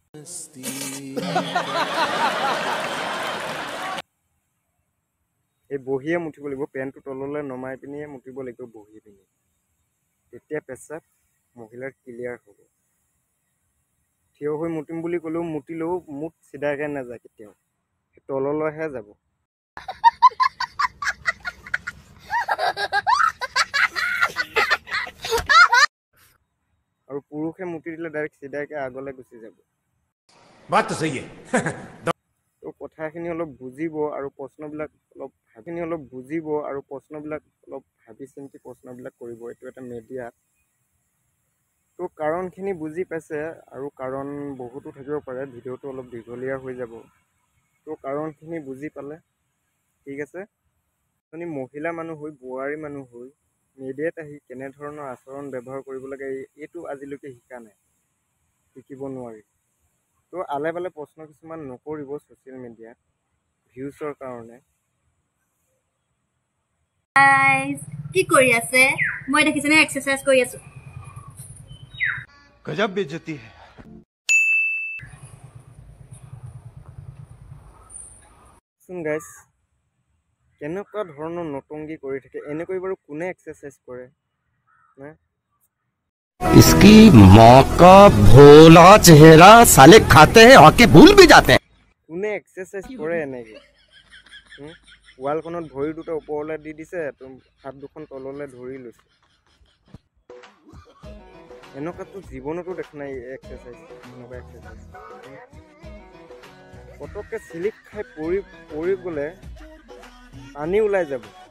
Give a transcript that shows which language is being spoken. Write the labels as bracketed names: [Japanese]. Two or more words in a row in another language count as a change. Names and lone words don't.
[Assamese] এই বহিয়ে মুতিব লাগিব পেণ্টটো তললৈ নমাই পিনিয়ে মুতিব লাগিব বহি পিনি তেতিয়া পেচাব মহিলাৰ ক্লিয়াৰ হ'ব থিয় হৈ মুতিম বুলি ক'লেও মুতিলেও মুঠ চিধাকৈ নাযায় কেতিয়াও তললৈহে যাব আৰু পুৰুষে মুতি দিলে ডাইৰেক্ট চিধাকৈ আগলৈ গুচি যাব [Hindi] बात तो सही है [Assamese] তো কথাখিনি অলপ বুজিব আৰু প্ৰশ্নবিলাক অলপ ভাবি চিন্তি প্ৰশ্নবিলাক কৰিব এইটো এটা মিডিয়াত তো কাৰণখিনি বুজি পাইছে আৰু কাৰণ বহুতো থাকিব পাৰে ভিডিঅ'টো অলপ দীঘলীয়া হৈ যাব তো কাৰণখিনি বুজি পালে ঠিক আছে এজনী মহিলা মানুহ হৈ বোৱাৰী মানুহ হৈ মিডিয়াত আহি কেনেধৰণৰ আচৰণ ব্যৱহাৰ কৰিব লাগে এইটো আজিলৈকে শিকা নাই, শিকিব নোৱাৰি। তো আলে পালে প্ৰশ্ন কিছুমান নকৰিব [English] social media [Assamese] ভিউজৰ কাৰণে। গাইজ কি কৰি আছে? মই দেখিছেনে এক্সাৰচাইজ কৰি আছো। [Hindi] गजब बेइज्जती है। [Assamese] চোন গাইজ কেনেকুৱা ধৰণৰ নটংগী কৰি থাকে, এনেকৈ বাৰু কোনে এক্সাৰচাইজ কৰে নে? [Hindi] इसकी माँ का भोला चेहरा साले खाते हैं और के भूल भी जाते हैं। [Assamese] কোনে এক্সাৰচাইজ কৰে এনেকৈ? ৱালখনত ভৰি দুটা ওপৰলৈ দি দিছে, হাত দুখন তললৈ ধৰি লৈছে। এনেকুৱাতো জীৱনতো দেখা নাই এক্সাৰচাইজ, এনেকুৱা এক্সাৰচাইজ। পটককৈ চিলিপ খাই পৰি গ'লে পানী ওলাই যাব।